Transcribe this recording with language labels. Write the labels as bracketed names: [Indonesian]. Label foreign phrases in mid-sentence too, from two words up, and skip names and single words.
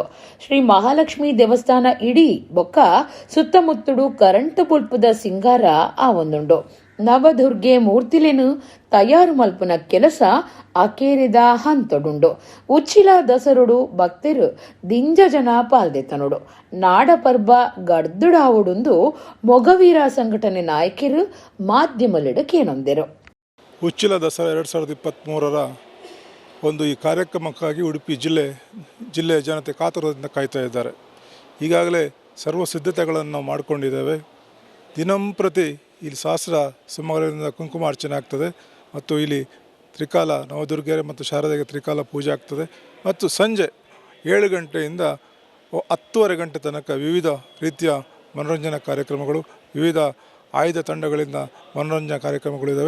[Tulu] ಶ್ರೀ ಮಹಾಲಕ್ಷ್ಮಿ ದೇವಸ್ಥಾನ ಇಡೀ ಬೊಕ್ಕ ಸುತ್ತಮುತ್ತಡು ಕರೆಂಟ್ ಬುಲ್ಪುದ ಸಿಂಗಾರ ಆವೊಂದುಂಡು. ನವದುರ್ಗೆ ಮೂರ್ತಿಲೆನು ತಯಾರು ಮಲ್ಪುನ ಕೆಲಸ ಅಕೇರಿದ ಹಂತೊಡುಂಡು. ಉಚ್ಚಿಲ ದಸರುಡು ಭಕ್ತರು ದಿಂಜ ಜನ ಪಾಲ್ದೆತನುಡು. ನಾಡ ಪರ್ಬ ಗಡ್ದುಡಾವುಡುಂದು ಮೊಗವೀರ ಸಂಘಟನೆ ನಾಯಕರು ಮಾಧ್ಯಮಲಿಡು ಕೇನೊಂದೆರು. [Kannada] ಉಚ್ಚಿಲ ದಸರಾ 2023 ಒಂದು ಈ ಕಾರ್ಯಕ್ರಮಕ್ಕಾಗಿ ಉಡುಪಿ ಜಿಲ್ಲೆಯ ಜನತೆ ಕಾತುರದಿಂದ ಕಾಯ್ತಾ ಇದ್ದಾರೆ. ಈಗಾಗಲೇ ಸರ್ವ ಸಿದ್ಧತೆಗಳನ್ನು ನಾವು ಮಾಡಿಕೊಂಡಿದ್ದೇವೆ. ದಿನಂಪ್ರತಿ ಇಲ್ಲಿ ಸಹಸ್ರ ಸಿಂಹಗಳಿಂದ ಕುಂಕುಮಾರ್ಚನೆ ಆಗ್ತದೆ ಮತ್ತು ಇಲ್ಲಿ ತ್ರಿಕಾಲ ನವದುರ್ಗೆರೆ ಮತ್ತು ಶಾರದೆಗೆ ತ್ರಿಕಾಲ ಪೂಜೆ ಆಗ್ತದೆ ಮತ್ತು ಸಂಜೆ 7 ಗಂಟೆಯಿಂದ 10:30 ಗಂಟೆ ತನಕ ವಿವಿಧ ರೀತಿಯ ಮನೋರಂಜನಾ ಕಾರ್ಯಕ್ರಮಗಳು, ವಿವಿಧ ಆಯ್ದ ತಂಡಗಳಿಂದ ಮನೋರಂಜನಾ ಕಾರ್ಯಕ್ರಮಗಳಿದ್ದಾವೆ.